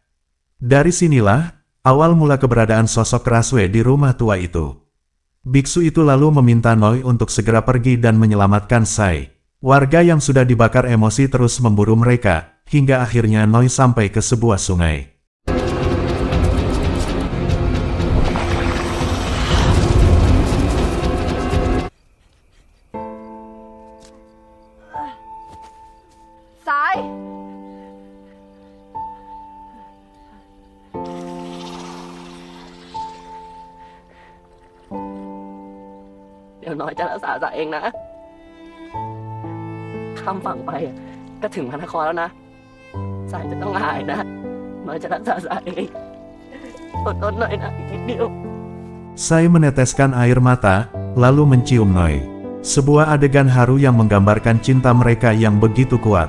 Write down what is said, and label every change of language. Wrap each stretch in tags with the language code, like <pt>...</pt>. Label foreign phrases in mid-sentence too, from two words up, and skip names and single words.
<id>Dari sinilah awal mula keberadaan sosok Keraswe di rumah tua itu. Biksu itu lalu meminta Noi untuk segera pergi dan menyelamatkan Sai. Warga yang sudah dibakar emosi terus memburu mereka, hingga akhirnya Noi sampai ke sebuah sungai. Sai! Điều nói</id> <th>จะรักษาสายเองนะข้ามฝั่งไปก็ถึงพระนครแล้วนะสายจะต้องหายนะน้อยจะรักษาสายเองอดทนหน่อยนะอีกนิดเดียว</th> <id>Sai meneteskan air mata, lalu mencium Noi. Sebuah adegan haru yang menggambarkan cinta mereka yang begitu kuat.</id>